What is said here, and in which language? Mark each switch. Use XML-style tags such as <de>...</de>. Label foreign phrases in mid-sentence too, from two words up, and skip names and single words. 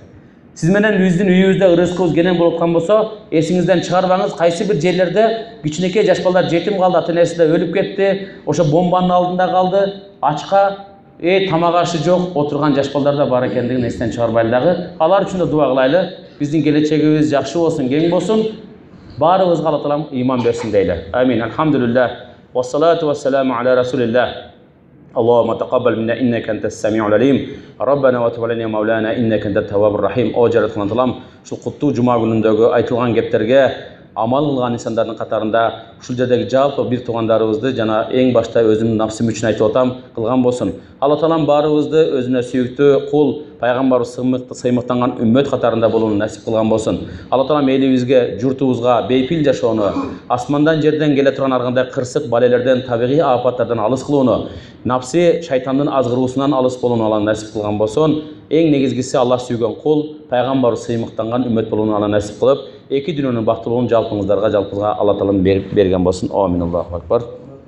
<ky>Сиз менен биздин үйүбүздө ырыскыбыз кенен болуп аткан болсо, эсиңизден чыгарбаңыз, кайсы бир жерлерде кичинекей жаш балдар жетим калды, ата-энеси да өлүп кетти, ошо бомбанын алдында калды, ачка тамак ашы жок отурган жаш балдар да бар экендигин эстен чыгарбайлы дагы. Алар үчүн да дуа кылайлы. Биздин келечегибиз жакшы болсун, кең болсун. Баарыбызга Алла Таалам ыйман берсин дейли.</ky> <ar>آمين. الحمد لله. والصلاة والسلام على رسول الله. اللهم تقبل منا انك انت السميع العليم ربنا وتب علينا مولانا انك انت التواب الرحيم.</ar> <ky>О жараткан Аллам, ушул куттуу жума күнүндөгү айтылган кептерге амал кылган инсандардын катарында ушул жердеги жалпы бир туугандарыбызды жана эң башта өзүмдүн нафсым үчүн айтып атам, кылган болсун. Алла Таалам баарыбызды өзүнө сүйүктүү кул, пайгамбарыбыз сыймыктанган үммөт катарында болууну насип кылган болсун. Алла Таалам элибизге, журтубузга бейпил жашоону, асмандан жерден келе турган ар кандай кырсык балелерден, табигый апаттардан алыс кылууну, напси шайтандын азгыруусунан алыс болууну Алла насип кылган болсун. Эң негизгиси Алла сүйгөн кул, пайгамбар сыймыктанган үммөт болууну Алла насип кылып, эки дүйнөнүн бактылуулун жалпыңыздарга, жалпыбызга Алла Таалам берген болсун.</ky> <ar>آمين. الله أكبر.</ar>